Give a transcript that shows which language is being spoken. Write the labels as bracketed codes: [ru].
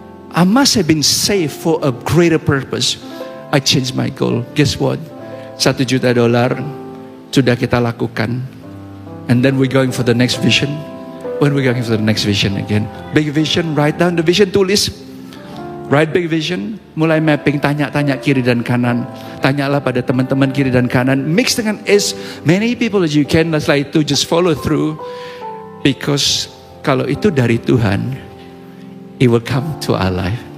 [en] I must have been saved for a greater purpose. I changed my goal. Guess what? [id] $1 juta sudah kita lakukan. [en] And then we're going for the next vision. When we're going for the next vision again. Big vision, write down the vision, [id] tulis. [en] Write big vision, [id] mulai [en] mapping, [id] tanya-tanya kiri dan kanan. Tanyalah pada teman-teman kiri dan kanan. [en] Mix dengan as many people as you can. [id] Setelah itu [en] just follow through. Because [id] kalau itu dari Tuhan, [en] it will come to our life.